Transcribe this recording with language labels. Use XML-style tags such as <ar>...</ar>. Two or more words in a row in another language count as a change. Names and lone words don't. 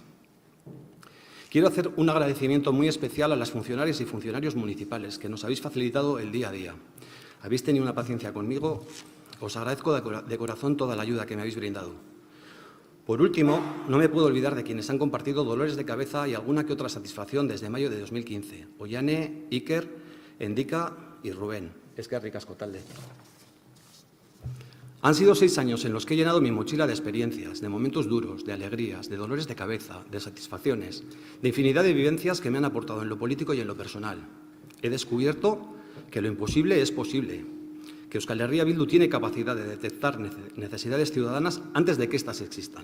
<es>Quiero hacer un agradecimiento muy especial a las funcionarias y funcionarios municipales que nos habéis facilitado el día a día. Habéis tenido una paciencia conmigo, os agradezco de corazón toda la ayuda que me habéis brindado. Por último, no me puedo olvidar de quienes han compartido dolores de cabeza y alguna que otra satisfacción desde mayo de 2015. Ollane, Iker, Endika y Rubén.</es> <eu>Eskerrik asko talde.</eu> <es>Han sido 6 años en los que he llenado mi mochila de experiencias, de momentos duros, de alegrías, de dolores de cabeza, de satisfacciones, de infinidad de vivencias que me han aportado en lo político y en lo personal. He descubierto que lo imposible es posible, que Euskal Herria Bildu tiene capacidad de detectar necesidades ciudadanas antes de que éstas existan.</es>